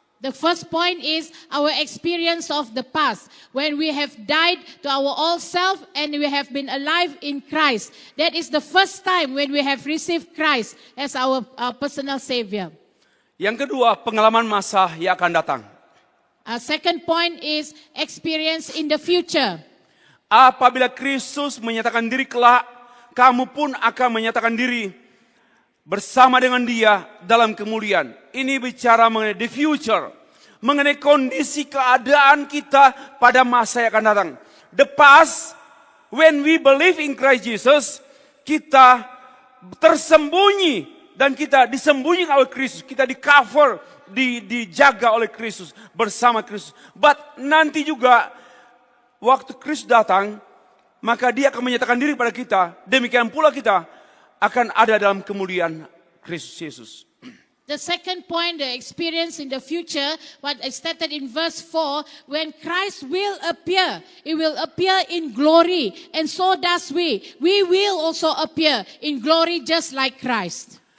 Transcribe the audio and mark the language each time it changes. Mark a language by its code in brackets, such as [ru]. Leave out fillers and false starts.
[en] The first point is our experience of the past, when we have died to our old self and we have been alive in Christ. That is the first time when we have received Christ as our personal Savior. [id] Yang kedua, pengalaman masa yang akan datang. [en] Second point is experience in the future. [id] Apabila Kristus menyatakan diri kelak, kamu pun akan menyatakan diri bersama dengan Dia dalam kemuliaan. Ini bicara mengenai [en] the future, [id] mengenai kondisi keadaan kita pada masa yang akan datang. [en] The past, when we believe in Christ Jesus, [id] kita tersembunyi dan kita disembunyikan oleh Kristus, kita di cover, dijaga oleh Kristus, bersama Kristus. [en] But [id] nanti juga waktu Kristus datang, maka Dia akan menyatakan diri pada kita. Demikian pula kita akan ada dalam kemuliaan Kristus Yesus. [en] The second point, the experience in the future, what is stated in verse 4, when Christ will appear, He will appear in glory, and so does we. We will also appear in glory just like Christ.